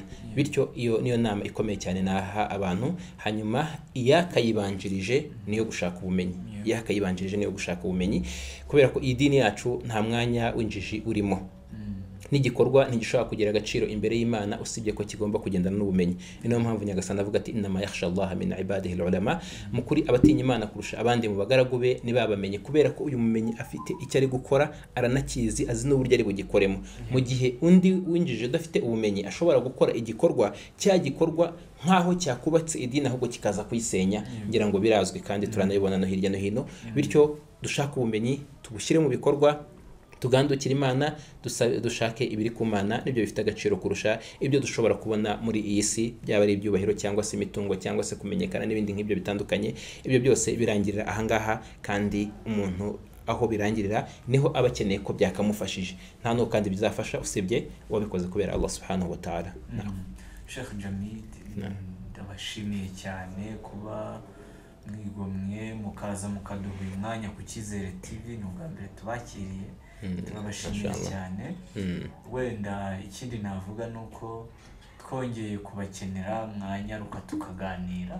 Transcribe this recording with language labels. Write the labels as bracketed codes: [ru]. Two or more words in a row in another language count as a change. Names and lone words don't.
[rw] Bityo iyo niyo nama ikomeye cyane naha abantu. Hanyuma iyakayibanjirije niyo gushaka ubumenyi, kubera ko iyi dini yacu nta mwanya w'injiji urimo. n'igikorwa ntigishobora kugira agaciro imbere y'Imana usibye ko kigomba kugendana n'ubumenyi. Niyo mpamvu Nyagasani avuga ati [ar] إنما يخشى الله من عباده العلماء, [rw] mukuri abatinya Imana kurusha abandi mu bagaragu be ni babamenye, kubera ko uyu mumenyi afite icyo ari gukora, aranakizi, azi n'uburyo ari bugikoremo. Mu gihe undi winjije udafite ubumenyi ashobora gukora igikorwa, cya gikorwa nkaho cyakubatse idini ahubwo kikaza kuyisenya, ngira ngo birazwi kandi turanabibona no hirya no hino. Bityo dushaka ubumenyi, tubushyire mu bikorwa, tugandukira Imana, dushake ibiri ku Mana, nibyo bifite agaciro kurusha ibyo dushobora kubona muri iyi si, byaba ari ibyubahiro cyangwa se imitungo cyangwa se kumenyekana n'ibindi nk'ibyo bitandukanye. Ibyo byose birangirira ahangaha, kandi umuntu aho birangirira niho aba akeneye ko byakamufashije, nta n'uwo kandi bizafasha usibye wabikoze kubera [ar] Allah subhanahu wa ta'ala. [rw] Sheikh Jamid, ndabashimiye cyane kuba mwigomwe mukaza mukaduha uyu mwanya ku Cyizere TV. Ni ubwa mbere tubakiriye, turabashimiye cyane. Wenda ikindi navuga ni uko twongeye kubakenera, mwanyaruka tukaganira